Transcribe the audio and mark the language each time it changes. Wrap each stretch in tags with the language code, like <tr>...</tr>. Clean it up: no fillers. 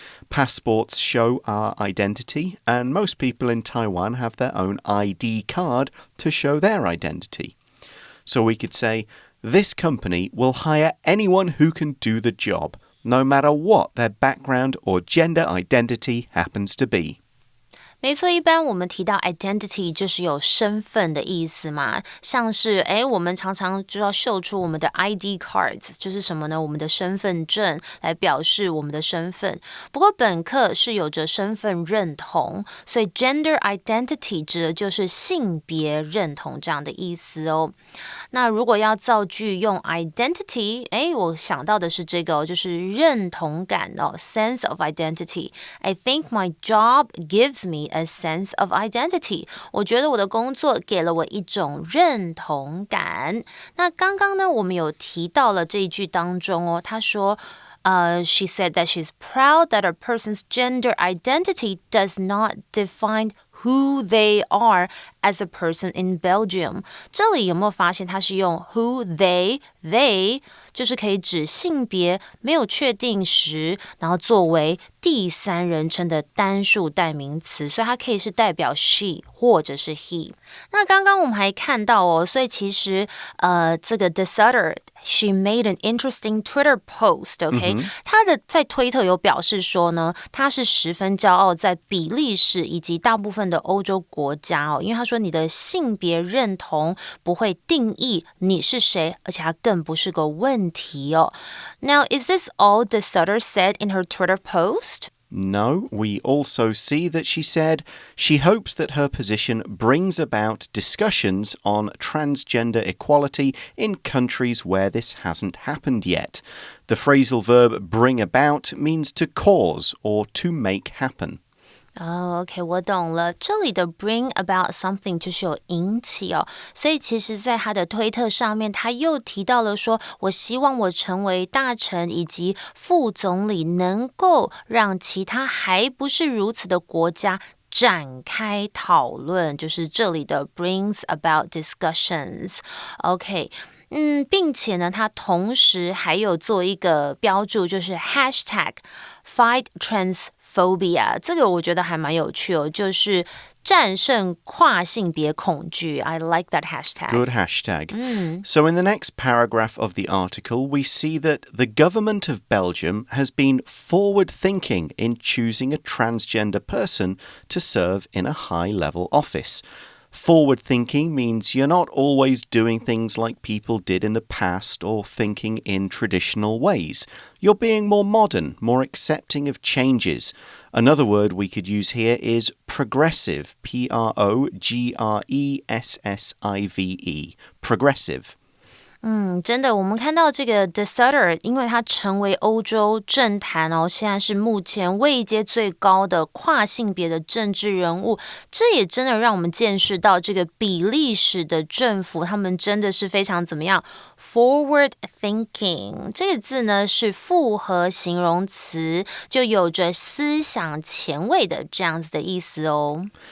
<en>Passports show our identity, and most people in Taiwan have their own ID card to show their identity. So we could say, this company will hire anyone who can do the job, no matter what their background or gender identity happens to be.</en> <zh>没错，一般我们提到 identity 就是有身份的意思嘛，像是我们常常就要秀出我们的 ID cards， 就是什么呢？我们的身份证来表示我们的身份。不过本课是有着身份认同，所以 gender identity 指的就是性别认同这样的意思哦。那如果要造句用 identity， 我想到的是这个就是认同感哦 ，</zh> <en>sense of identity. I think my job gives me a sense of identity.</en> <zh>我觉得我的工作给了我一种认同感。那刚刚呢，我们有提到了这一句当中哦，他说</zh> <en>she said that she's proud that a person's gender identity does not define who they are as a person in Belgium.</en> <zh>这里有没有发现它是用 who they 就是可以指性别没有确定时，然后作为第三人称的单数代名词，所以它可以是代表 she 或者是 he。那刚刚我们还看到哦，所以其实这个</zh> <en>De Sutter she made an interesting Twitter post, OK?</en> <zh>她的在推特有表示说呢，她是十分骄傲在比利时以及大部分的欧洲国家哦，因为她说你的性别认同不会定义你是谁，而且它更不是个问题哦。</zh> <en>Now, is this all De Sutter said in her Twitter post? No, we also see that she said she hopes that her position brings about discussions on transgender equality in countries where this hasn't happened yet. The phrasal verb bring about means to cause or to make happen.</en> <zh>OK, 我懂了。这里的</zh> <en>bring about something</en> <zh>就是有引起哦，所以其实在他的推特上面，他又提到了说，我希望我成为大臣以及副总理，能够让其他还不是如此的国家展开讨论，就是这里的</zh> <en>brings about discussions. OK.</en> <zh>并且呢，他同时还有做一个标注，就是</zh> <en>hashtag fight transphobia，</en> <zh>这个我觉得还蛮有趣哦，就是战胜跨性别恐惧。</zh> <en>I like that hashtag. Good hashtag. So in the next paragraph of the article, we see that the government of Belgium has been forward-thinking in choosing a transgender person to serve in a high-level office.Forward-thinking means you're not always doing things like people did in the past or thinking in traditional ways. You're being more modern, more accepting of changes. Another word we could use here is progressive, P-R-O-G-R-E-S-S-I-V-E, progressive.</en> <zh>真的，我们看到这个 De Sutter， 因为他成为欧洲政坛哦，现在是目前位阶最高的跨性别的政治人物，这也真的让我们见识到这个比利时的政府，他们真的是非常怎么样 forward thinking 这个字呢是复合形容词，就有着思想前卫的这样子的意思哦。</zh>